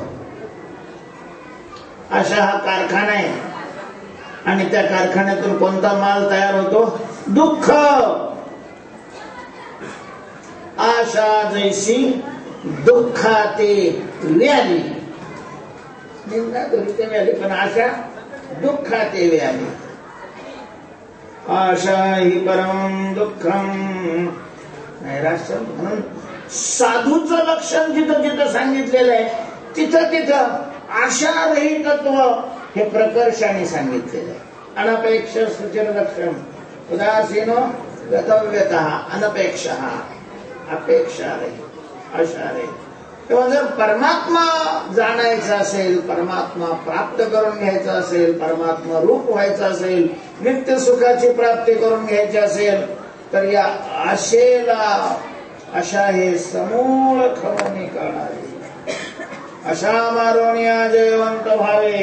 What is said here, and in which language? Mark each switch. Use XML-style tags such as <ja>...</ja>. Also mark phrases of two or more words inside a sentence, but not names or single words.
<mr>आशा हा कारखाना आहे आणि त्या कारखान्यातून कोणता माल तयार होतो, दुःख. आशा जैसी दुःखाते व्याधी. निंदा करीते व्याधी, पण आशा दुःखाते व्याधी.</mr> <sa>आशा हि परम दुःखम.</sa> <mr>म्हणून साधूचं लक्षण जिथं जिथं सांगितलेलं आहे तिथं तिथं आशारहितत्व हे प्रकर्षाने सांगितलेलं आहे.</mr> <sa>अनपेक्ष सुचिर लक्षण उदासीनो गतव्यतः</sa> <mr>अनपेक्षा अपेक्षा रहित, आशा रहित. तेव्हा जर परमात्मा जाणायचा असेल, परमात्मा प्राप्त करून घ्यायचा असेल, परमात्मा रूप व्हायचं असेल, नित्य सुखाची प्राप्ती करून घ्यायची असेल, तर या आशेला आशा हे समूळ खवणी करणारे, आशा मारोनिया जयवंत व्हावे.</mr>